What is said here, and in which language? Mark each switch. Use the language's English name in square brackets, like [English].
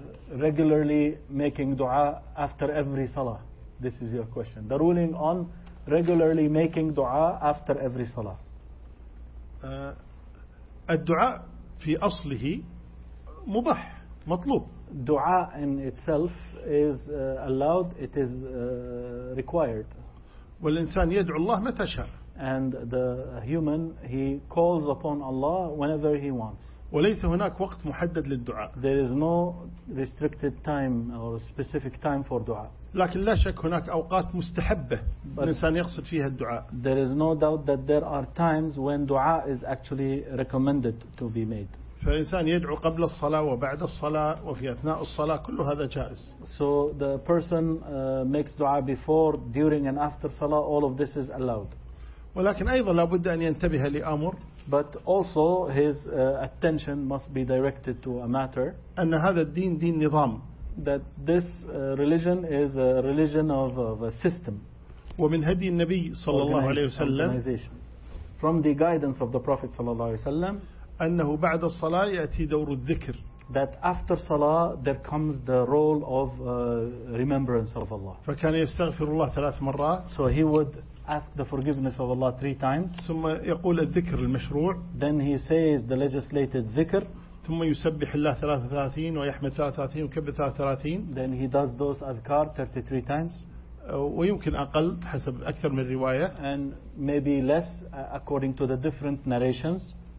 [English] regularly making dua after every salah? This is your question. The ruling on regularly making dua after every salah. [Arabic] الدعاء في أصله مباح مطلوب. [English] Dua in itself is allowed. It is required. [Arabic] والإنسان يدعو الله متى شاء. [English] And the human, he calls upon Allah whenever he wants. [Arabic] وليس هناك وقت محدد للدعاء. [English] There is no restricted time or specific time for dua. [Arabic] لكن لا شك هناك أوقات مستحبة الإنسان يقصد فيها الدعاء. [English] There is no doubt that there are times when dua is actually recommended to be made. [Arabic] فالإنسان يدعو قبل الصلاة وبعد الصلاة وفي أثناء الصلاة كل هذا جائز. [English] So the person makes dua before, during and after salah, all of this is allowed. [Arabic] ولكن أيضا لابد أن ينتبه لأمر. [English] But also his attention must be directed to a matter. [Arabic] أن هذا الدين دين نظام. [English] That this religion is a religion of a system. [Arabic] ومن هدي النبي صلى الله عليه وسلم. [English] From the guidance of the Prophet [Arabic] صلى الله عليه وسلم. أنه بعد الصلاة يأتي دور الذكر. [English] That after salah there comes the role of remembrance of Allah. [Arabic] فكان يستغفر الله ثلاث مرات. [English] So he would ask the forgiveness of Allah three times. [Arabic] ثم يقول الذكر المشروع. [English] Then he says the legislated dhikr. [Arabic] ثم يسبح الله 33 ويحمد 33 ويكبر 33. [English] Then he does those adhkar 33 times. [Arabic] ويمكن أقل حسب أكثر من رواية. [English] And maybe less according to the different narrations.